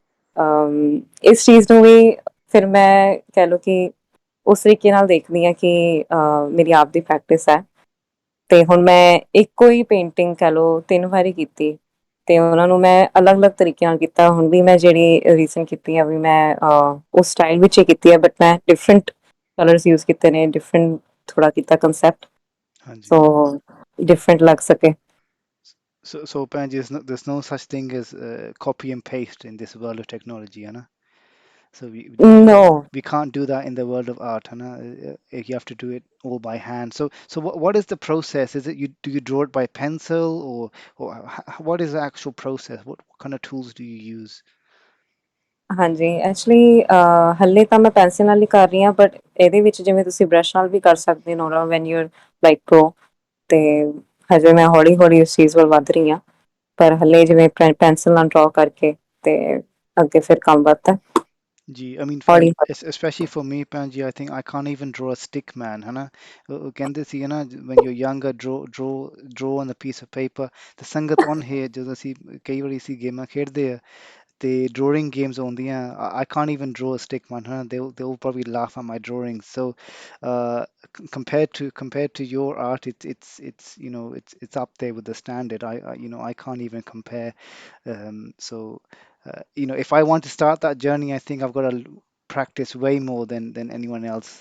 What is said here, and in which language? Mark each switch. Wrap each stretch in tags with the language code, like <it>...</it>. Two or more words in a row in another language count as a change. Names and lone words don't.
<pa>ਇਸ ਚੀਜ਼ ਨੂੰ ਵੀ ਫਿਰ ਮੈਂ ਕਹਿ ਲਓ ਕਿ ਉਸ ਤਰੀਕੇ ਨਾਲ ਦੇਖਦੀ ਹਾਂ ਕਿ ਮੇਰੀ ਆਪ ਦੀ ਪ੍ਰੈਕਟਿਸ ਹੈ ਤੇ ਹੁਣ ਮੈਂ ਇੱਕੋ ਹੀ ਪੇਂਟਿੰਗ ਕਹਿ ਲਓ 3 ਵਾਰੀ ਕੀਤੀ ਤੇ ਉਹਨਾਂ ਨੂੰ ਮੈਂ ਅਲੱਗ-ਅਲੱਗ ਤਰੀਕੇ ਨਾਲ ਕੀਤਾ ਹੁਣ ਵੀ ਮੈਂ ਜਿਹੜੀ ਰੀਸੈਂਟ ਕੀਤੀ ਆ ਵੀ ਮੈਂ ਉਸ ਸਟਾਈਲ ਵਿੱਚ ਹੀ ਕੀਤੀ ਹੈ ਬਟ ਮੈਂ</pa> <en>different colours</en> <pa>ਯੂਜ਼ ਕੀਤੇ ਨੇ ਡਿਫਰੈਂਟ ਥੋੜਾ ਕੀਤਾ ਕਨਸੈਪਟ ਹਾਂ ਜੀ. ਸੋ ਡਿਫਰੈਂਟ ਲੱਗ ਸਕੇ</pa> <en>So Panji, there's no such thing as copy and paste in this world of technology,</en> <pa>ਹੈ ਨਾ?</pa> <en>So No. we can't do that in the world of art,</en> <pa>ਹੈ ਨਾ?</pa> <en>You have to do it all by hand. So what is the process? Is it do you draw it by pencil, what is the actual process? What kind of tools do you use?</en> <pa>ਹਾਂਜੀ ਐਕਚੁਅਲੀ ਹੱਲੇ ਤਾਂ ਮੈਂ ਪੈਨਸਿਲ ਨਾਲ ਹੀ ਕਰ ਰਹੀ ਹਾਂ ਬਟ ਇਹਦੇ ਵਿੱਚ ਜਿਵੇਂ ਤੁਸੀਂ ਬ੍ਰਸ਼ ਨਾਲ ਵੀ ਕਰ ਸਕਦੇ ਹੋ ਨਾ</pa> <en>when you like pro</en> <pa>ਤੇ ਹਜੇ ਮੈਂ ਹੌਲੀ ਹੌਲੀ ਉਸ ਚੀਜ਼ ਵੱਲ ਵੱਧ ਰਹੀ ਹਾਂ ਪਰ ਹੱਲੇ ਜਿਵੇਂ ਪੈਨਸਿਲ ਨਾਲ ਡਰਾ ਕਰਕੇ ਤੇ ਅੱਗੇ ਫਿਰ ਕੰਮ ਵੱਧਦਾ</pa> <en>Gee, I mean,</en> <pa>ਹੌਲੀ ਹੌਲੀ</pa> <en>especially for me, Panji, I think I can't even draw a stick man,</en> <pa>ਹੈ ਨਾ? ਉਹ ਕਹਿੰਦੇ ਸੀ ਨਾ,</pa> <en>when you're younger, draw on a piece of paper. The ਸੰਗਤ on here</en> <pa>ਜਦੋਂ ਅਸੀਂ ਕਈ ਵਾਰੀ ਅਸੀਂ ਗੇਮਾਂ ਖੇਡਦੇ ਆ ਤੇ</pa> <en>drawing games ਆਉਂਦੀਆਂ, I can't even draw a stick man, huh? They'll probably laugh at my drawings. So compared to your art, it's it's up there with the standard. I can't even compare. If I want to start that journey, I think I've got to practice way more than anyone else.</en>